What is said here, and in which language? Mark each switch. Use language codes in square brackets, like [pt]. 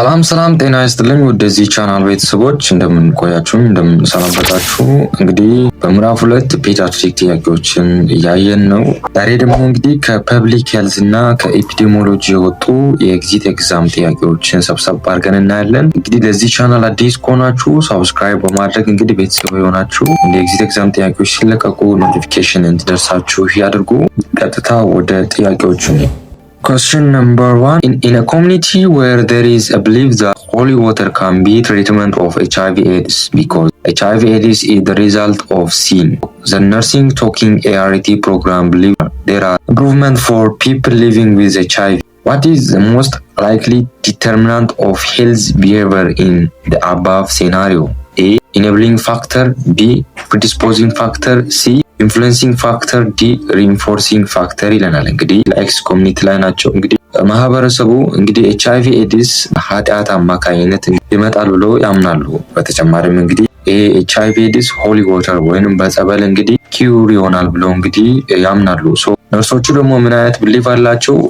[am] ሰላም ጤና ይስጥልኝ ወደዚህ ቻናል ቤተሰቦች እንደምን ቆያችሁ እንደምን ሰነበታችሁ። እንግዲህ በምዕራፍ 2 ፔዲያትሪክ ጥያቄዎችን እያየን ነው። ዛሬ ደግሞ እንግዲህ ከፐብሊክ ሄልዝ እና ከኤፒዲሞሎጂ የወጡ የኤግዚት ኤግዛም ጥያቄዎችን ሰብሰብ አድርገን እናያለን። እንግዲህ ለዚህ ቻናል አዲስ ከሆናችሁ ሰብስክራይብ በማድረግ እንግዲህ ቤተሰብ የሆናችሁ እንደ ኤግዚት ኤግዛም ጥያቄዎች ሲለቀቁ ኖቲፊኬሽን እንዲደርሳችሁ ያድርጉ። ቀጥታ ወደ ጥያቄዎቹ ነው። [en] Question number 1. In a community where there is a belief that holy water can be treatment of HIV/AIDS because HIV/AIDS is the result of sin, the nursing talking ART program believes there are improvement for people living with HIV. What is the most likely determinant of health behavior in the above scenario? A. Enabling factor. B. Predisposing factor. C. [am] ኢንፍሉዌንሲንግ ፋክተር ዲ ሪኢንፎርሲንግ ፋክተር ይለናል። እንግዲህ ለኤክስ ኮሚኒቲ ላይ ናቸው። እንግዲህ ማህበረሰቡ እንግዲህ ኤችአይቪ ኤድስ ኃጢአት አማካኝነት ይመጣል ብሎ ያምናሉ። በተጨማሪም እንግዲህ ኤችአይቪ ኤድስ ሆሊ ዋተር ወይንም በጸበል እንግዲህ ኪዩር ይሆናል ብሎ እንግዲህ ያምናሉ። ነርሶቹ ደግሞ ምን አይነት ብሊፍ አላቸው?